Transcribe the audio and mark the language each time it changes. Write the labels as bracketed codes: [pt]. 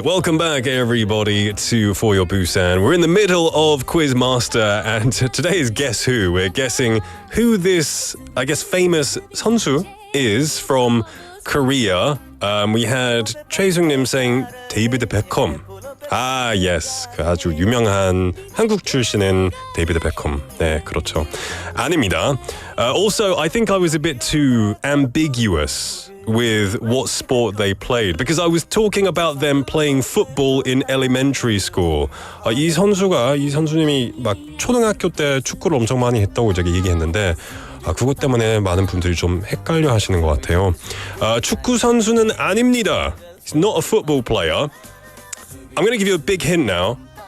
[en] Welcome back, everybody, to For Your Busan. We're in the middle of Quizmaster, and today is Guess Who. We're guessing who this, I guess, famous 선수 is from Korea. We had Choi Sung-nim saying David Beckham. Ah, yes. [ko] 그 아주 유명한 한국 출신인 데이비드 베컴. 네, 그렇죠. 아닙니다. [en] Also, I think I was a bit too ambiguous with what sport they played because I was talking about them playing football in elementary school. [ko] 이 선수님이 막 초등학교 때 축구를 엄청 많이 했다고 이제 얘기했는데 그것 때문에 많은 분들이 좀 헷갈려 하시는 것 같아요. 축구 선수는 아닙니다. [en] He's not a football player. I'm going to give you a big hint now.